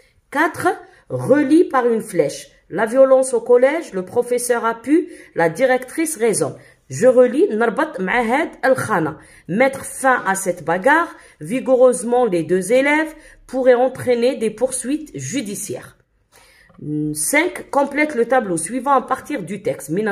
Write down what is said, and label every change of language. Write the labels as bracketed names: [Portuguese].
[French] 4. Relie par une flèche. La violence au collège, le professeur a pu, la directrice raisonne. Je relis [Arabic] نربط مع هاد الخانة. [French] Mettre fin à cette bagarre, vigoureusement les 2 élèves, pourrait entraîner des poursuites judiciaires. 5. Complète le tableau suivant à partir du texte.